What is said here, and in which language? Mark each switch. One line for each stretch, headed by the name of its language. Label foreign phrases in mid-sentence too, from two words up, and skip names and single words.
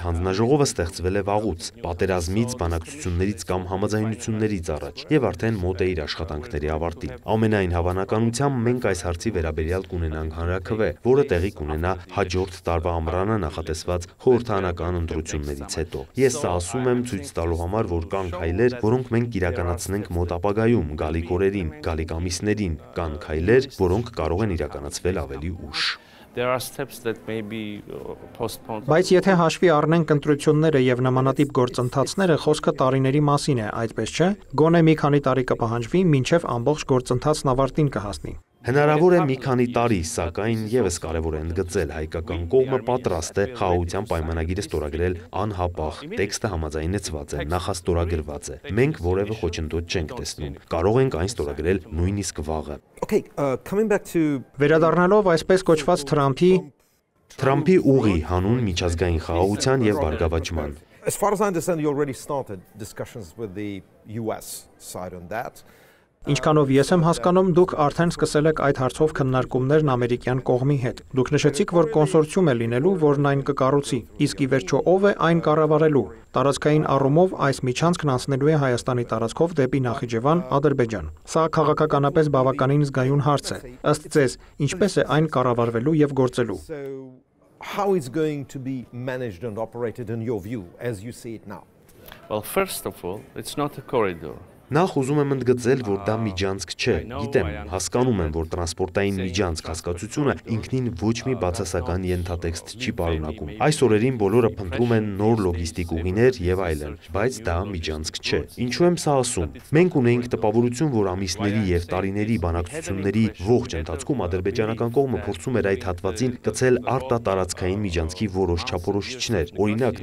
Armenian: հանձնաժողովը ստեղծվել է վաղուց, պատերազմից, բանակցություններից կամ համաձայնություններից առաջ եւ արդեն մոտ է իր աշխատանքների ավարտին։ Ամենայն հավանականությամբ մենք այս հարցի վերաբերյալ կունենանք հանրաքվե, որը տեղի կունենա հաջորդ տարվա ամռանը նախատեսված խորհրդարանական ընտրություններից հետո։ Ես սա ասում եմ ցույց տալու համար, որ կան քայլեր, որոնք մենք իրականացնենք մոտ ապագայում, գալիք օրերին, գալիք ամիսներին, կան քայլեր, որոնք կարող են իրականացվել ավելի ուշ։
English: There are steps that may be postponed.
Armenian: Բայց եթե հաշվի առնենք ընտրությունները եւ նմանատիպ գործընթացները, խոսքը տարիների մասին է, այդպես չէ։ Գոնե մի քանի տարի կպահանջվի, մինչեւ ամբողջ գործընթացն ավարտին կհասնի։ Հնարավոր է մի քանի տարի, սակայն եւս կարևոր է ընդգծել, հայկական կողմը պատրաստ է խաղաղության պայմանագիրը ստորագրել անհապաղ, տեքստը համաձայնեցված է, նախաստորագրված է։ Մենք որևէ խոչընդոտ չենք տեսնում։ Կարող ենք այն ստորագրել նույնիսկ վաղը։
English: Okay, coming back to
Armenian: Վերադառնալով այսպես կոչված Թրամփի ուղի հանուն միջազգային խաղաղության եւ բարգավաճման։
English: As far as I understand, you already started discussions with the US side on that.
Armenian: Ինչքանով ես եմ հասկանում, դուք արդեն սկսել եք այդ հարցով քննարկումներն ամերիկյան կողմի հետ։ Դուք նշեցիք, որ կոնսորցիում է լինելու, որն այն կկառուցի։ Իսկ ի վերջո ով է այն կառավարելու։ Տարածքային առումով այս միջանցքն անցնելու է Հայաստանի տարածքով դեպի Նախիջևան, Ադրբեջան։ Սա քաղաքականապես բավականին զգայուն հարց է։ Ըստ ձեզ, ինչպես է այն կառավարվելու եւ գործելու։
English: How is going to be managed and operated in your view as you see it now? Well, first of all, it's not a corridor.
Armenian: Նախ ուզում եմ ընդգծել, որ դա միջանցք չէ։ Գիտեմ, հասկանում եմ, որ տրանսպորտային միջանցք հասկացությունը ինքնին ոչ մի բացասական ենթատեքստ չի պարունակում։ Այս օրերին բոլորը փնտրում են նոր լոգիստիկ ուղիներ եւ այլն, բայց դա միջանցք չէ։ Ինչու եմ սա ասում։ Մենք ունենք տպավորություն, որ ամիսների եւ տարիների բանակցությունների ողջ ընթացքում ադրբեջանական կողմը փորձում էր այդ հատվածին գցել արտատարածքային միջանցքի որոշ չափորոշիչներ։ Օրինակ,